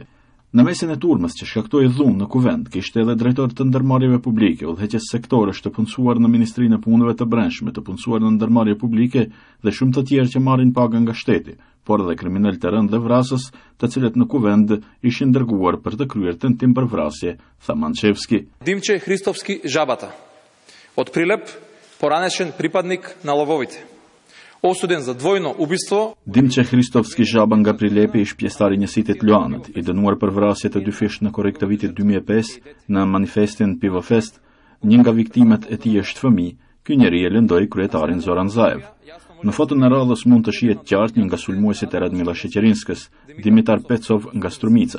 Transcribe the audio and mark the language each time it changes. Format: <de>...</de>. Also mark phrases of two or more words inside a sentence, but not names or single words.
<sq>Në mesin e turmës që shkaktoi dhunë në kuvent, kishte edhe drejtor të ndërmarrjeve publike, udhëheqës sektorësh të punësuar në Ministrinë e Punëve të Brendshme, të punësuar në ndërmarrje publike dhe shumë të tjerë që marrin paga nga shteti, por edhe kriminal të rënd dhe vrasës, të cilët në kuvent ishin dërguar për të kryer tentim për vrasje, tha Manchevski.</sq> <mk>Dimče Hristovski Žabata, од Прилеп, поранешен припадник на Лавовите. Осуден за двојно убиство.</mk> <sq>Dimče Hristovski Žaba nga Prilepi ish pjesëtar i njësitit Luanët, i dënuar për vrasje të dy fish në korrik të vitit 2005 në manifestin Pivofest. Një nga viktimet e tij është fëmijë. Ky njeri e lëndoi kryetarin Zoran Zaev. Në foton e radhës mund të shihet qartë një nga sulmuesit e Radmila Sheqerinskës, Dimitar Pecov nga Strumica.</sq>